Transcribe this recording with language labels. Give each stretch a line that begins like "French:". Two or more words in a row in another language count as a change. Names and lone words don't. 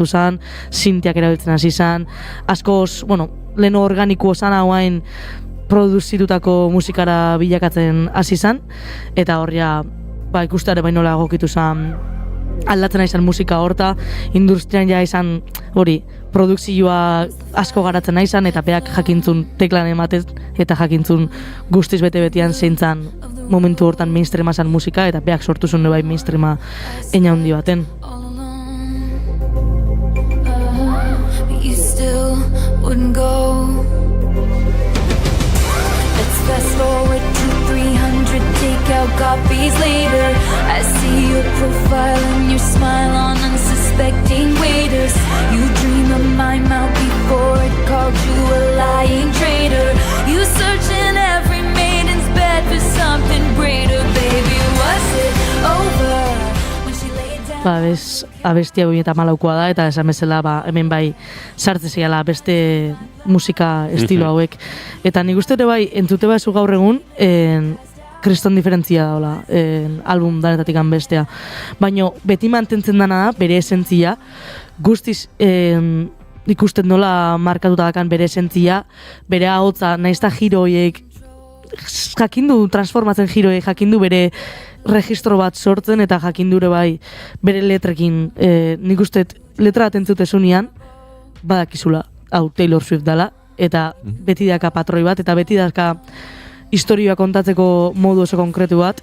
Basque: zen, sintiak erabiltzen hasi zen, askoz, bueno, leheno organiko zan hauain produzitutako musikara bilakatzen hasi zen, eta hor ja, ikustare bainola egokitu zen, aldatzen izan musika horta, industrian ja izan hori, produkzioa asko garatzen izan, eta beak jakintzun teklan ematez, eta jakintzun guztiz bete-betean zeintzan momentu hortan mainstreama zan musika, eta beak sortu zuen bai mainstreama eina handi baten.
English: You still wouldn't go. Let's fast forward to 300 takeout copies later. I see your profile and your smile on unsuspecting waiters. You dream of my mouth before it called you a lying traitor. You search in every maiden's bed for something greater. Baby, was it over when she laid down?
Basque: Abestia 2014koa da, eta esan bezala hemen bai sartze zeiala beste musika estilo hauek. Eta nik uste ere bai, entzute baizu gaur egun, kriston diferentzia daola, album danetatik bestea. Baina beti mantentzen dana da, bere esentzia, guztiz ikusten nola markatuta dakan bere esentzia, bere ahotza, naizta giroiek, jakindu transformatzen giroiek, jakindu bere registro bat sortzen, eta jakindure bai bere letrekin, nik uste letra bat entzutezunean, badakizula, hau Taylor Swift dala, eta beti daka patroi bat, eta beti daka historioa kontatzeko modu oso konkretu bat.